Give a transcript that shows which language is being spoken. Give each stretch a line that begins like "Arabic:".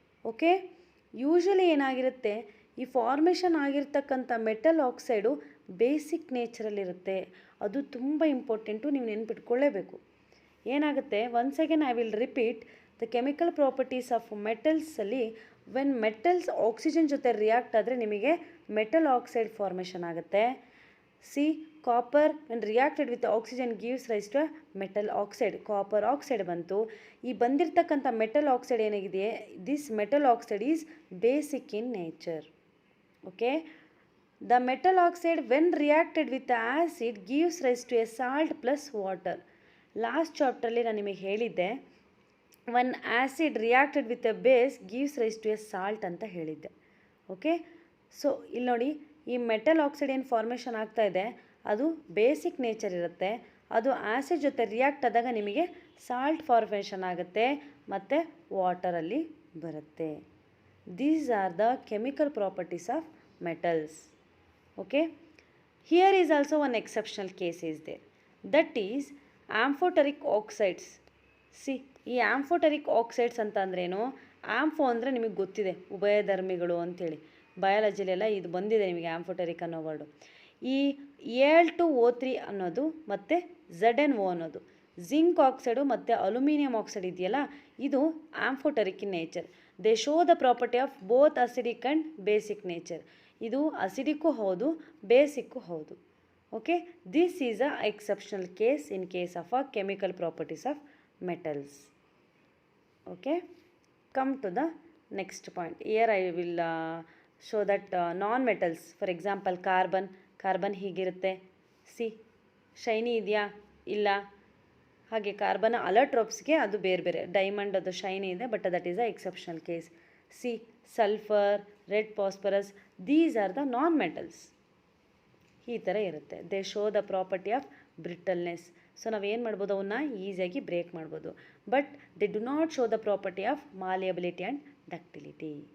Kannada: Okay, usually ಏನಾಗಿರುತ್ತೆ, ಈ formation ಆಗಿರ್ತಕ್ಕಂಥ ಮೆಟಲ್ ಆಕ್ಸೈಡು ಬೇಸಿಕ್ ನೇಚರಲ್ಲಿರುತ್ತೆ. ಅದು ತುಂಬ ಇಂಪಾರ್ಟೆಂಟು, ನೀವು ನೆನ್ಪಿಟ್ಕೊಳ್ಳೇಬೇಕು. ಏನಾಗುತ್ತೆ,
English: once again I will repeat the chemical properties of
Kannada: ಮೆಟಲ್ಸಲ್ಲಿ, when metals oxygen ಜೊತೆ ರಿಯಾಕ್ಟ್ ಆದರೆ ನಿಮಗೆ ಮೆಟಲ್ ಆಕ್ಸೈಡ್ ಫಾರ್ಮೇಷನ್ ಆಗುತ್ತೆ. C copper
English: when reacted with oxygen gives rise to metal oxide.
Kannada: Copper oxide ಬಂತು. ಈ ಬಂದಿರತಕ್ಕಂಥ ಮೆಟಲ್ ಆಕ್ಸೈಡ್ ಏನಾಗಿದೆ,
English: This metal oxide is basic in nature. Okay, the metal oxide when reacted with the acid gives rise to a salt plus water.
Kannada: Last ಚಾಪ್ಟ್ರಲ್ಲಿ ನಾನು ನಿಮಗೆ ಹೇಳಿದ್ದೆ,
English: when acid reacted with a base gives rise to a salt
Kannada: ಅಂತ ಹೇಳಿದ್ದೆ. Okay, so ಇಲ್ಲಿ ನೋಡಿ, ಈ metal oxide ಏನು formation ಆಗ್ತಾ ಇದೆ ಅದು ಬೇಸಿಕ್ ನೇಚರ್ ಇರುತ್ತೆ. ಅದು ಆ್ಯಸಿಡ್ ಜೊತೆ ರಿಯಾಕ್ಟ್ ಆದಾಗ ನಿಮಗೆ ಸಾಲ್ಟ್ ಫಾರ್ಮೇಷನ್ ಆಗುತ್ತೆ ಮತ್ತು ವಾಟರಲ್ಲಿ ಬರುತ್ತೆ.
English: These are the chemical properties of metals. Okay, here is also one exceptional case is there, that is amphoteric oxides.
Kannada: See, ಈ ಆಂಫೋಟರಿಕ್ ಆಕ್ಸೈಡ್ಸ್ ಅಂತ ಅಂದ್ರೇನು, ಆಂಫೋ ಅಂದರೆ ನಿಮಗೆ ಗೊತ್ತಿದೆ ಉಭಯಧರ್ಮಿಗಳು ಅಂಥೇಳಿ, ಬಯಾಲಜಿಲೆಲ್ಲ ಇದು ಬಂದಿದೆ ನಿಮಗೆ ಆಂಫೋಟರಿಕ್ ಅನ್ನೋ ವರ್ಡು. ಈ Al2O3 ಅನ್ನೋದು ಮತ್ತು ZnO ಅನ್ನೋದು ಜಿಂಕ್ ಆಕ್ಸೈಡು ಮತ್ತು ಅಲ್ಯೂಮಿನಿಯಂ ಆಕ್ಸೈಡ್ ಇದೆಯಲ್ಲ, ಇದು ಆಂಫೋಟರಿಕ್ in nature.
English: They show the property of both acidic and basic nature.
Kannada: ಇದು ಅಸಿಡಿಕ್ಕು ಹೌದು, ಬೇಸಿಕ್ಕು ಹೌದು.
English: Okay, this is a exceptional case in case of a chemical properties of metals. Okay, come to the next point. Here I will show that non-metals, for example carbon ಹೀಗಿರುತ್ತೆ.
Kannada: C, shiny ಇದೆಯಾ, ಇಲ್ಲ. ಹಾಗೆ carbon ಅಲೋಟ್ರೋಪ್ಸ್ಗೆ ಅದು ಬೇರೆ ಬೇರೆ, diamond ಅದು shiny ಇದೆ,
English: But that is a exceptional case. See, sulphur, red phosphorus, these are the non metals.
Kannada: ಈ ಥರ ಇರುತ್ತೆ.
English: They show the property of brittleness.
Kannada: So ನಾವೇನು ಮಾಡ್ಬೋದು, ಅವನ್ನ ಈಸಿಯಾಗಿ ಬ್ರೇಕ್ ಮಾಡ್ಬೋದು,
English: But they do not show the property of malleability and ductility.